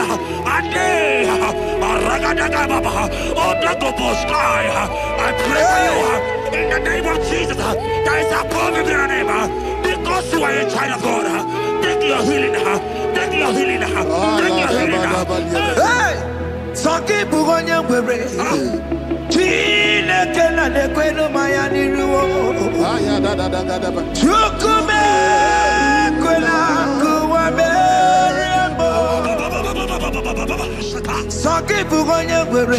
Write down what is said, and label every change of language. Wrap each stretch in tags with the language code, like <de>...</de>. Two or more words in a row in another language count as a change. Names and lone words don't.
<en>And day, I pray for you in the name of Jesus. That is above your name. Because you are a child of God. Take your healing. Take your healing. Take your healing. Hey! Sanki bugonya kwere. Chine kena de kwenu mayani ruo. Chukume kwena kuwa meremo. Sanki bugonya kwere.</en>